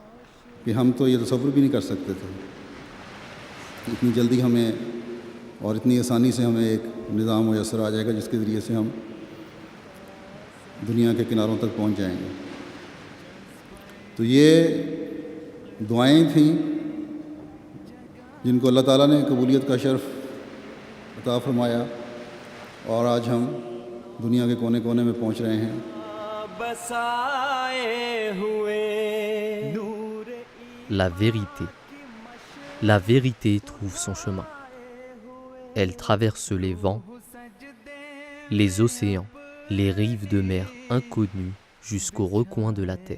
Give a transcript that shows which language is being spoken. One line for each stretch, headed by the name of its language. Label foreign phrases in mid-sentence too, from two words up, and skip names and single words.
Urdu: کہ ہم تو یہ تصور بھی نہیں کر سکتے تھے کہ اتنی جلدی ہمیں اور اتنی آسانی سے ہمیں ایک نظام میسر آ جائے گا جس کے ذریعے سے ہم دنیا کے کناروں تک پہنچ جائیں گے. تو یہ دعائیں تھیں جن کو اللہ تعالیٰ نے قبولیت کا شرف عطا فرمایا اور آج ہم دنیا کے کونے کونے میں پہنچ رہے ہیں.
French: La vérité trouve son chemin. Elle traverse les vents, les océans, les rives de mer inconnues jusqu'aux recoins de la terre.